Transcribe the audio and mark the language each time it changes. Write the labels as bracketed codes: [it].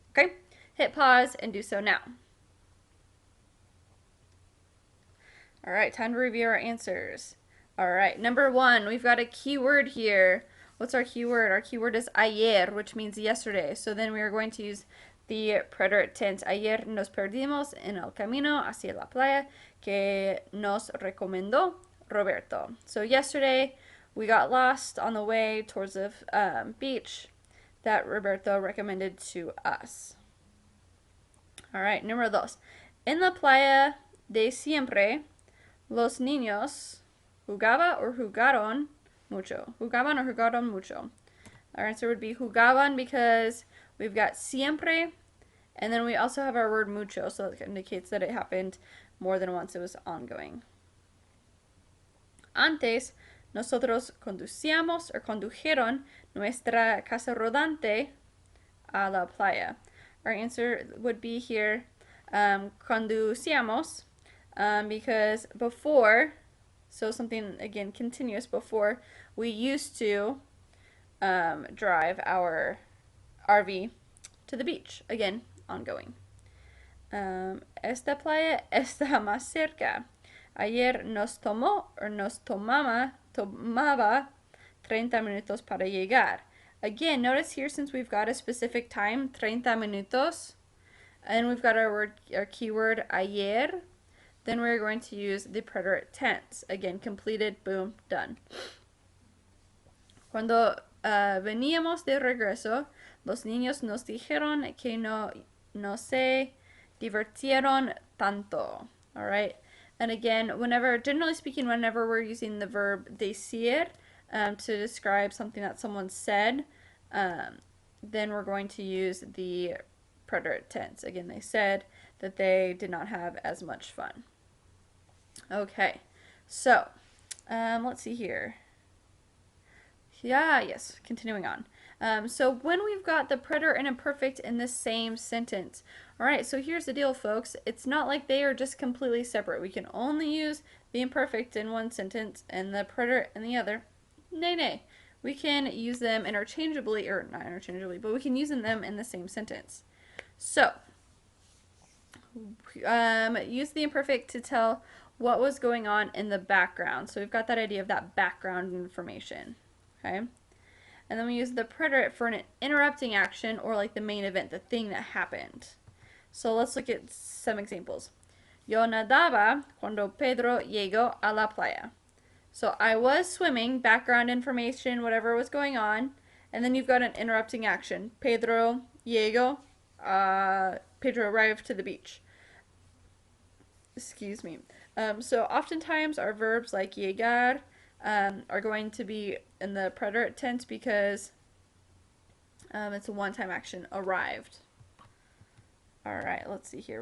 [en] Okay, hit pause and do so now. All right, time to review our answers. All right, number 1, we've got a keyword here. What's our keyword? Our keyword is ayer, which means yesterday. So then we are going to use the preterite tense. [es] Ayer nos perdimos en el camino hacia la playa que nos recomendó Roberto. [en] So yesterday we got lost on the way towards the beach that Roberto recommended to us. All right, [es] número dos. En la playa de siempre, los niños jugaron mucho. Jugaban or jugaron mucho. [en] Our answer would be jugaban because we've got siempre, and then we also have our word mucho, so it indicates that it happened more than once. It was ongoing. [es] Antes, nosotros conducíamos or condujeron nuestra casa rodante a la playa. [en] Our answer would be here conducíamos because before, so something again continuous, before we used to drive our RV to the beach. Again, ongoing. [es] Esta playa está más cerca. Ayer nos tomaba 30 minutos para llegar. [en] Again, notice here since we've got a specific time, 30 minutos, and we've got our keyword ayer, then we're going to use the preterite tense. Again, completed, boom, done. [es] Cuando veníamos de regreso, los niños nos dijeron que no se divirtieron tanto. [en] All right. And again, generally speaking, whenever we're using the verb decir to describe something that someone said, then we're going to use the preterite tense. Again, they said that they did not have as much fun. Okay, so let's see here. Yes, continuing on. So when we've got the preterite and imperfect in the same sentence. All right, so here's the deal, folks. It's not like they are just completely separate. We can only use the imperfect in one sentence and the preterite in the other. Nay. We can use them interchangeably, or not interchangeably, but we can use them in the same sentence. So, use the imperfect to tell what was going on in the background. So we've got that idea of that background information. Okay? And then we use the preterite for an interrupting action or like the main event, the thing that happened. So let's look at some examples. [es] Yo nadaba cuando Pedro llegó a la playa. [en] So I was swimming, background information, whatever was going on, and then you've got an interrupting action. Pedro llegó, Pedro arrived to the beach. Excuse me. So oftentimes our verbs like llegar are going to be in the preterite tense because it's a one-time action, arrived. All right, let's see here.